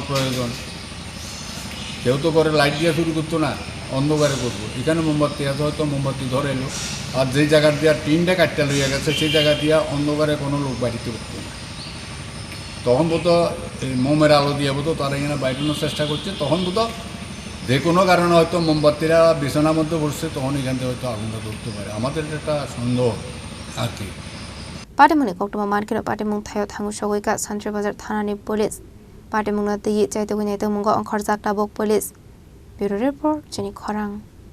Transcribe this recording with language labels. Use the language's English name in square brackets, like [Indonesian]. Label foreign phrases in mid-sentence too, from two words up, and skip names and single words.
[Bangla] প্রয়োজন, কেউ তো করে লাইট দিয়ে শুরু করতো না, অন্ধকারে করবো, এখানে মোমবাতি আছে, হয়তো মোমবাতি ধরে এলো, আর যেই জায়গার দিয়ে টিনটা কাটটা লইয়া গেছে সেই জায়গা দিয়ে অন্ধকারে কোনো লোক বাড়িতে করতো না, তখন বোধ এই মোমের আলো দিয়ে বোধ তারা এখানে বাইটানোর চেষ্টা করছে, তখন বোধ যে কোনো কারণে হয়তো মোমবাতিরা বিছানার মধ্যে বসছে, তখন এখান থেকে হয়তো আগুনটা ধরতে পারে, আমাদের একটা সন্দেহ আর কি। [Kok Borok] Patimungni koktoma markiro patimung thayo thangu shogoika Shandri Bazar thanani police patimungna tei chaitogoni tei mungo onkhorjak tabuk police. [English] Bureau report Jenny Khorang.